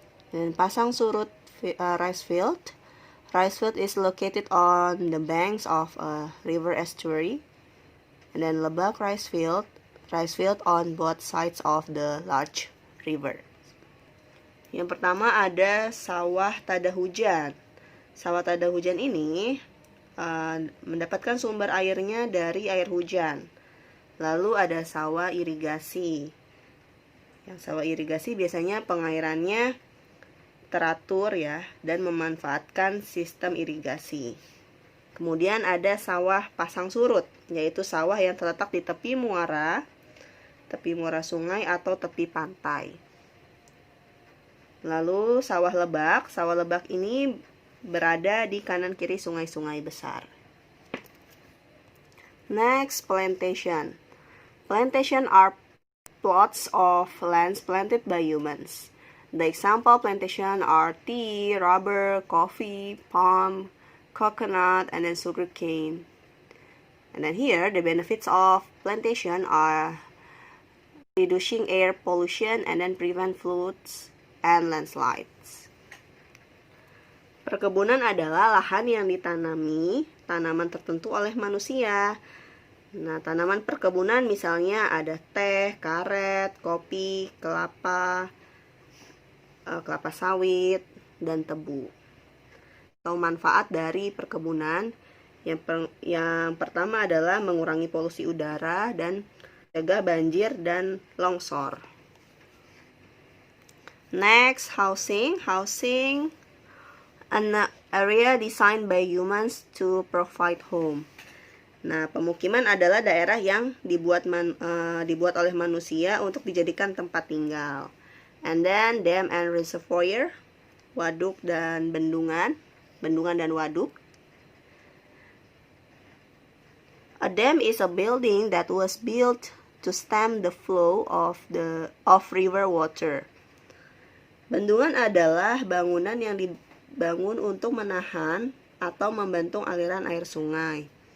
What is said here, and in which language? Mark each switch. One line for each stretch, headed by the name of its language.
English: And pasang surut rice field. Rice field is located on the banks of a river estuary. And then lebak rice field on both sides of the large river.
Indonesian: Yang pertama ada sawah tada hujan. Sawah tada hujan ini mendapatkan sumber airnya dari air hujan. Lalu ada sawah irigasi. Yang sawah irigasi biasanya pengairannya teratur dan memanfaatkan sistem irigasi. Kemudian ada sawah pasang surut, yaitu sawah yang terletak di tepi muara sungai atau tepi pantai. Lalu sawah lebak ini berada di kanan kiri sungai-sungai besar.
English: Next, plantation. Plantation are plots of lands planted by humans. The example plantation are tea, rubber, coffee, palm, coconut, and then sugar cane. And then here, the benefits of plantation are reducing air pollution and then prevent floods and landslides.
Indonesian: Perkebunan adalah lahan yang ditanami tanaman tertentu oleh manusia. Nah, tanaman perkebunan misalnya ada teh, karet, kopi, kelapa sawit, dan tebu. Atau manfaat dari perkebunan yang pertama adalah mengurangi polusi udara dan jaga banjir dan longsor.
English: Next, housing. Housing, an area designed by humans to provide home.
Indonesian: Nah, pemukiman adalah daerah yang dibuat oleh manusia untuk dijadikan tempat tinggal.
English: And then, dam and reservoir,
Indonesian: waduk dan bendungan dan waduk.
English: A dam is a building that was built to stem the flow of river water.
Indonesian: Bendungan adalah bangunan yang dibangun untuk menahan atau membantu aliran air sungai.